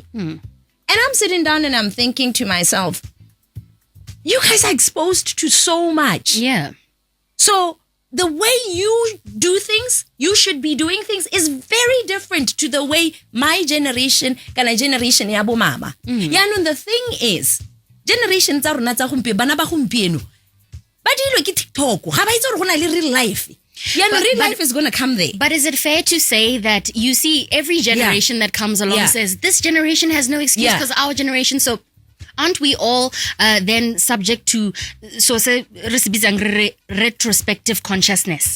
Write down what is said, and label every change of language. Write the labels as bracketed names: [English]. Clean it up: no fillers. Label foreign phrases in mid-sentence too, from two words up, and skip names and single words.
[English] And I'm sitting down and I'm thinking to myself, you guys are exposed to so much. Yeah. So the way you do things, you should be doing things is very different to the way my generation, [Tswana] kana generation ya bo mama. [English] The thing is, [Tswana] generation tsa rona tsa gompieno bana ba gompieno ba dilo ke TikTok ga ba itse gore gona le [English] real life. [Tswana] Real life is going to come there. But is it fair to say that you see every generation that comes along says this generation has no excuse because our generation, so aren't we all then subject to retrospective consciousness?